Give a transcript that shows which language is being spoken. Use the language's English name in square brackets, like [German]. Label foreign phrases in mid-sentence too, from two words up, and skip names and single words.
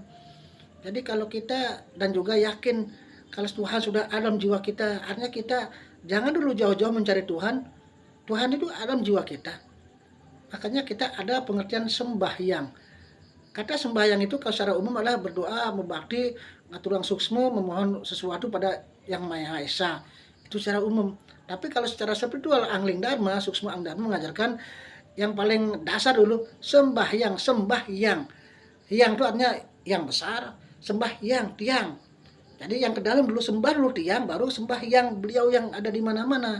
[Indonesian] Jadi kalau kita dan juga yakin kalau Tuhan sudah ada dalam jiwa kita, artinya kita jangan dulu jauh-jauh mencari Tuhan. Tuhan itu ada dalam jiwa kita. Makanya kita ada pengertian sembahyang. Kata sembahyang itu kalau secara umum adalah berdoa, [Balinese] membakti, ngaturang suksma, [Indonesian] memohon sesuatu pada Yang Maha Esa. Itu secara umum. Tapi kalau secara spiritual, Angling Dharma, Suksma Ang Dharma mengajarkan yang paling dasar dulu, sembahyang. Yang itu artinya yang besar, sembahyang, tiang. Jadi yang ke dalam dulu sembah dulu tiang, baru sembah yang beliau yang ada di mana-mana.